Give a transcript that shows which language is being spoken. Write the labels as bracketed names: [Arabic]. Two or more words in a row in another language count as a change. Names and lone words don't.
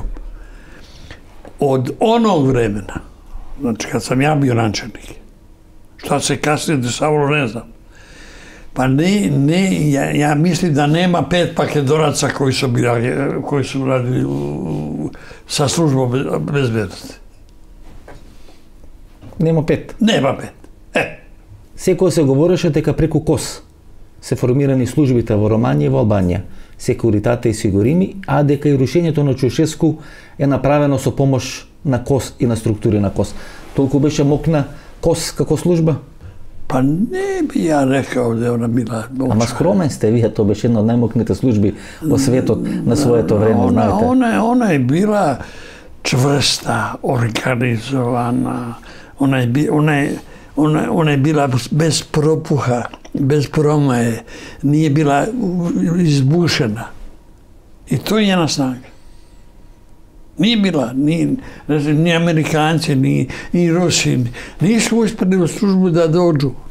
[Croatian] Od onog vremena, znači kad sam ja bio načelnik, šta se kasnije dešavalo ne znam. Pa ja mislim da nema 5 Makedonaca koji su radili sa službom bezbednosti. Nema 5? Nema 5. [Macedonian] Секој се говореше дека преку КОС се формирани службите во Романија и во Албанија, секуритата и сигурими, а дека и рушењето на Чаушеску е направено со помош на КОС и на структури на КОС. Толку беше мокна КОС како служба? [Croatian] Па не би ја рекao да она била мокна. [Macedonian] Ама скромен сте вие, тоа беше една од најмокните служби во светот на своето време, знаете. [Croatian] Она е била чврста, организована, она je bila bez propuha, bez promaje, nije bila izbušena. I to je njena snaga. Nije bila, ni Amerikanci, ni Rusi, nisu uspjeli u službu da dođu.